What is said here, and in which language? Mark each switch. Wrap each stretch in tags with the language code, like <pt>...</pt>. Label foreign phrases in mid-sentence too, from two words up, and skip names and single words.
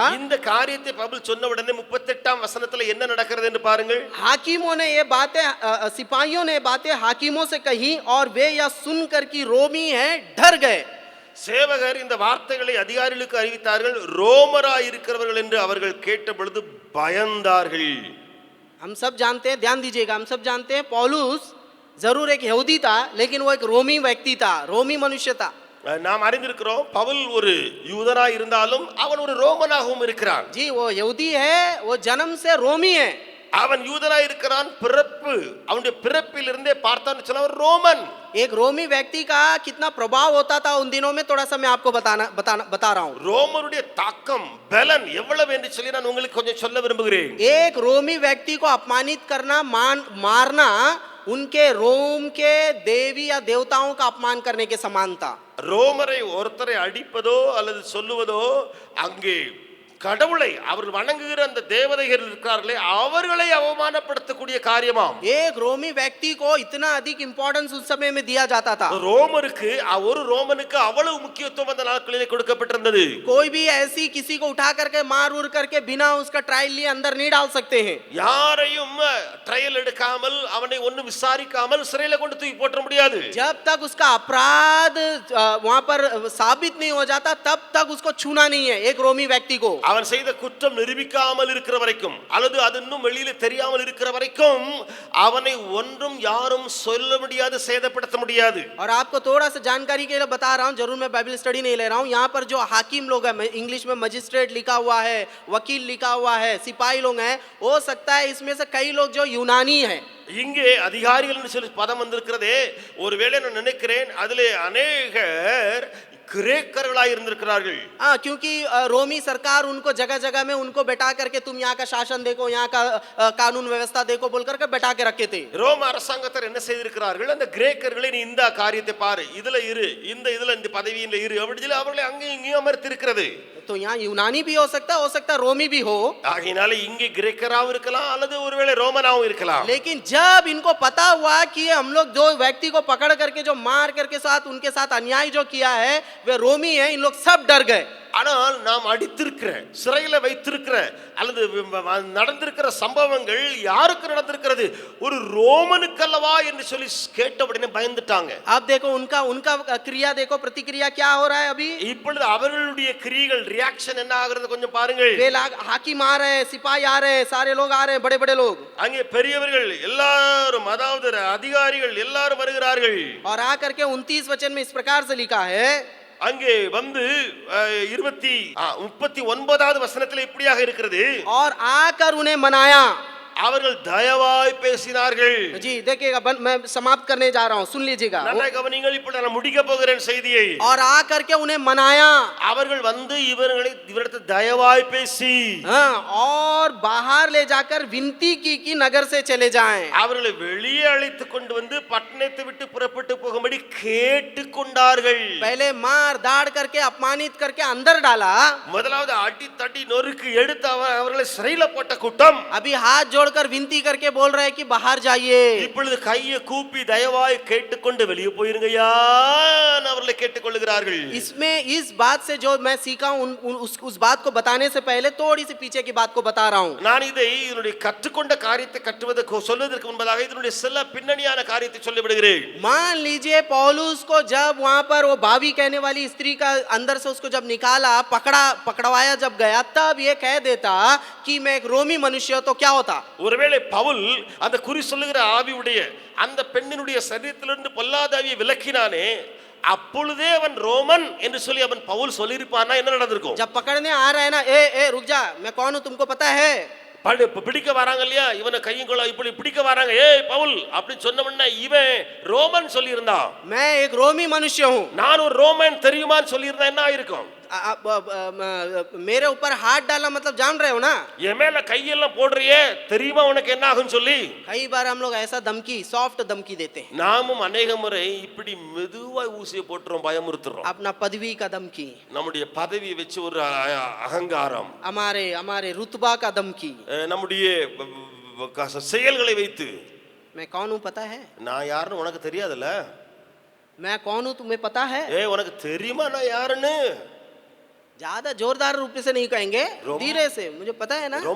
<ta>இந்த காரியத்தை பவுல் சொன்ன உடனே 38ஆம் வசனத்துல என்ன நடக்கிறது என்று பாருங்கள்.</ta> <hi>हाकिमों ने ये बातें, सिपाहियों ने बातें हाकिमों से कही और वे यह सुनकर कि रोमी है डर गए.</hi> <ta>சேவகர் இந்த வார்த்தைகளை அதிகாரிகளுக்கு அறிவித்தார்கள். ரோமராய் இருக்கிறவர்கள் என்று அவர்கள் கேட்ட பொழுது பயந்தார்கள்.</ta> <hi>हम सब जानते हैं, ध्यान दीजिएगा, हम सब जानते हैं पौलुस जरूर एक यहूदी था, लेकिन वो एक रोमी व्यक्ति था, रोमी मनुष्य था.</hi> <ta>நாம் அறிந்திருக்கிறோம், பவுல் ஒரு யூதனாய் இருந்தாலும் அவன் ஒரு ரோமனாகவும் இருக்கிறான்.</ta> <hi>जी वो यहूदी है, वो जन्म से रोमी है.</hi> <ta>அவன் யூதனாய் இருக்கிறான், பிறப்பு அவனுடைய பிறப்பிலிருந்தே பார்த்தான்னு சொன்னா ரோமன்.</ta> <hi>एक रोमी व्यक्ति का कितना प्रभाव होता था उन दिनों में, थोड़ा सा मैं आपको बता रहा हूँ.</hi> <ta>ரோமருடைய தாக்கம் பலன் எவ்வளவு என்று சொல்லி நான் உங்களுக்கு கொஞ்சம் சொல்ல விரும்புகிறேன்.</ta> <hi>एक रोमी व्यक्ति को अपमानित करना, मारना उनके रोम के देवी या देवताओं का अपमान करने के समान था.</hi> <ta>ரோமரை ஒருத்தரை அடிப்பதோ அல்லது சொல்லுவதோ அங்கே கடவுளை அவர்கள் வணங்குகிற அந்த தேவதைகள் இருக்கிறார்களே அவர்களை அவமானப்படுத்தக்கூடிய காரியமாம்.</ta> <hi>एक रोमी व्यक्ति को इतना अधिक इंपॉर्टेंस उस समय में दिया जाता था.</hi> <ta>ரோமருக்கு, ஒரு ரோமனுக்கு அவ்வளவு முக்கியத்துவம் அந்த நாட்களிலே கொடுக்கப்பட்டிருந்தது.</ta> <hi>कोई भी ऐसी किसी को उठा करके मार उर करके बिना उसका ट्रायल लिए अंदर नहीं डाल सकते हैं.</hi> <ta>யாரையும் ட்ரையல் எடுக்காமல் அவனை ஒன்னும் விசாரிக்காமல் சிறையில கொண்டு தூக்கி போட்ட முடியாது.</ta> <hi>जब तक उसका अपराध वहां पर साबित नहीं हो जाता तब तक उसको छूना नहीं है एक रोमी व्यक्ति को.</hi> <ta>அவன் செய்த குற்றம் நிரூபிக்காமல் இருக்கிற வரைக்கும் அல்லது அது இன்னும் வெளியில தெரியாமல் இருக்கிற வரைக்கும் அவனை ஒன்றும் யாரும் சொல்ல முடியாது, சேதப்படுத்த முடியாது.</ta> <hi>और आपको थोड़ा सा जानकारी के लिए बता रहा हूं, जरूर मैं बाइबल स्टडी नहीं ले रहा हूं. यहाँ पर जो हाकिम लोग हैं, इंग्लिश में मजिस्ट्रेट लिखा हुआ है, वकील लिखा हुआ है, सिपाही लोग हैं, हो सकता है इसमें से कई लोग जो यूनानी है.</hi> <ta>இங்கே அதிகாரிகள் சொல்லி பதம் வந்திருக்கிறதே, ஒருவேளை நான் நினைக்கிறேன் அதிலே அநேகர் கிரேக்கர்களாய் இருந்திருக்கிறார்கள்.</ta> <hi>क्योंकि रोमी सरकार उनको जगह जगह में उनको बैठा करके तुम यहाँ का शासन देखो, यहाँ का कानून व्यवस्था देखो बोल करके बैठा के रखे थे.</hi> <ta>ரோம அரசாங்கத்தார் என்ன செய்திருக்கிறார்கள், அந்த கிரேக்கர்களை நீ இந்த காரியத்தை பாரு, இதுல இரு, இதுல இந்த பதவியில இரு அப்படி சொல்லி அவர்களை அங்கேயும் இங்கேயும் அமர்த்தி இருக்கிறது.</ta> <hi>तो यहाँ यूनानी भी हो सकता है रोमी भी हो.</hi> <ta>ஆகையினால இங்கே கிரேக்கராவும் இருக்கலாம் அல்லது ஒருவேளை ரோமனாவும் இருக்கலாம்.</ta> <hi>लेकिन जब इनको पता हुआ कि हम लोग जो व्यक्ति को पकड़ करके जो मार करके साथ उनके साथ अन्याय जो किया है वे रोमी है, इन लोग सब डर गए.</hi> <ta>ஆனால் நாம் அடித்திருக்கிற, சிறையில வைத்திருக்கிற அல்லது நடந்திருக்கிற சம்பவங்கள் யாருக்கு நடந்திருக்கிறது, ஒரு ரோமனுக்கு அல்லவா என்று சொல்லி கேட்ட உடனே பயந்துட்டாங்க.</ta> <hi>आप देखो उनका क्रिया देखो, प्रतिक्रिया क्या हो रहा है अभी.</hi> <ta>இப்பொழுது அவர்களுடைய கிரியைகள், ரியாக்ஷன் என்ன ஆகிறது கொஞ்சம் பாருங்கள்.</ta> <hi>वे हाकिम आ रहे हैं, सिपाही आ रहे हैं, सारे लोग आ रहे हैं, बड़े बड़े लोग.</hi> <ta>அங்கே பெரியவர்கள் எல்லாரும், அதாவது அதிகாரிகள் எல்லாரும் வருகிறார்கள்.</ta> <hi>और आकर के 29 वचन में इस प्रकार से लिखा है,</hi> <ta>அங்கே வந்து 39வது வசனத்தில் இப்படியாக இருக்கிறது.</ta> <hi>और आकर उन्हें मनाया।</hi> <ta>அவர்கள் தயவாய் பேசினார்கள்.</ta> <hi>जी देखिएगा, मैं समाप्त करने जा रहा हूँ, सुन लीजिएगा।</hi> <ta>நன்றாக கவனிங்கள், இப்போ நான் முடிக்க போகிறேன் செய்தியை.</ta> <hi>और आकर के उन्हें मनाया।</hi> <ta>அவர்கள் வந்து இவரிடத்தில் தயவாய் பேசி,</ta> <hi>हाँ, और बाहर ले जाकर विनती की कि नगर से चले जाएं।</hi> <ta>அவர்களை வெளியே அழைத்து கொண்டு வந்து பட்டணத்தை விட்டு புறப்பட்டு போகும்படி கேட்டுக்கொண்டார்கள்.</ta> <hi>पहले मार दाड़ करके अपमानित करके अंदर डाला।</hi> <ta>முதலாவது அடி தடி நொறுக்கு எடுத்து அவர்களை சிறையில போட்ட கூட்டம்</ta> <hi>अभी हाथ जोड़कर विनती करके बोल रहे हैं कि बाहर जाइए।</hi> <ta>இப்பொழுது கையை கூப்பி தயவாய் கேட்டுக்கொண்டு வெளியே போயிருங்கய்யா அவர்களை கேட்டுக்கொள்கிறார்கள்.</ta> <hi>इसमें इस बात से जो मैं सीखा हूं, उस बात को बताने से पहले थोड़ी सी पीछे की बात को बता रहा हूं।</hi> <ta>நான் இதை இதனுடைய கற்றுக்கொண்ட காரியத்தை கற்றுவதற்கு சொல்வதற்கு முன்பதாக இதனுடைய சில பின்னணியான காரியத்தை சொல்லிவிடுகிறேன்.</ta> <hi>मान लीजिए पौलुस को जब वहां पर वो भाभी कहने वाली स्त्री का अंदर से उसको जब निकाला, पकड़वाया जब गया, तब ये कह देता कि मैं एक रोमी मनुष्य हूं, तो क्या होता?</hi> <ta>ஒருவேளை பவுல் அந்த குறி சொல்லுகிற ஆவியுடைய அந்த பெண்ணினுடைய சரீரத்திலிருந்து பொல்லாத ஆவியை விலக்கினானே, அப்பொழுதே அவன் ரோமன் என்று சொல்லி அவன் பவுல் சொல்லியிருப்பானா என்ன நடந்திருக்கும்?</ta> <hi>जब पकड़ने आ रहा है ना, ए रुक जा, मैं कौन हूं तुमको पता है?</hi> <ta>பிடிக்க வராங்க இல்லையா, இவனை கையும் கொள்ள இப்படி பிடிக்க வராங்க, ஏய் பவுல் அப்படி சொன்னவன இவன் ரோமன் சொல்லியிருந்தா,</ta> <hi>मैं एक रोमी मनुष्य हूं,</hi> <ta>நான் ஒரு ரோமன் தெரியுமான்னு சொல்லியிருந்தா என்ன ஆயிருக்கும்?</ta> <hi>मेरे ऊपर हाथ डाला मतलब जान रहे हो ना,</hi> <ta>என் மேல கையெல்லாம் போடுறியே தெரியுமா உனக்கு என்ன ஆகும் சொல்லி</ta> <hi>कई बार हम लोग ऐसा धमकी, सॉफ्ट धमकी देते हैं।</hi> <ta>நாமும் अनेक முறை இப்படி மெதுவாய் ஊசியை போட்டுறோம், பயமுறுத்துறோம்.</ta> <hi>अपना पदवी का धमकी,</hi> <ta>நம்முடைய பதவியை வச்சு ஒரு அகங்காரம்,</ta> <hi>हमारे रुतबा का धमकी,</hi> <ta>நம்முடைய செயல்களை வைத்து,</ta> <hi>मैं कौन हूं पता है,</hi> <ta>நான் யாருன்னு உனக்கு தெரியாதுல்ல,</ta> <hi>मैं कौन हूं तुम्हें पता है,</hi> <ta>உனக்கு தெரியுமா நான் யாருன்னு</ta> <hi>ज्यादा जोरदार रूप से नहीं कहेंगे, धीरे से, मुझे पता है ना,</hi>